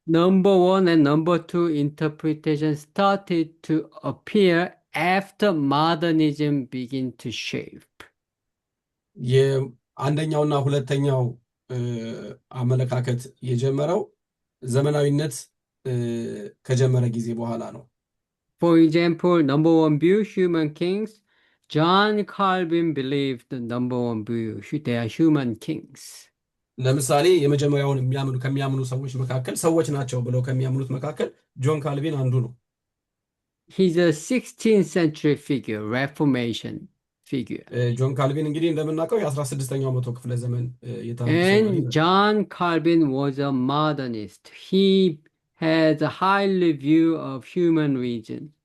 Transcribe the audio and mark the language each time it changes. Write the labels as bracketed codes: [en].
[en] Number 1 and number 2 interpretation started to appear after modernism began to shape. [am] የአንደኛውና ሁለተኛው አመለካከት የጀመረው ዘመናዊነት ከጀመረ ጊዜ በኋላ ነው። [en] For example, number 1 view, human kings. John Calvin believed the number 1 view, they are human kings. [am] ለምሳሌ የመጀመሪያውን ከሚያምኑ ሰዎች መካከል ሰዎች ናቸው ብለው ከሚያምኑት መካከል ጆን ካልቪን አንዱ ነው። [en] He's a 16th century figure, Reformation figure. [am] ጆን ካልቪን እንግዲህ እንደምናውቀው የ16ኛው መቶ ክፍለ ዘመን የታወቀ ሰው ነው። [en] And John Calvin was a modernist. He has a highly view of human region.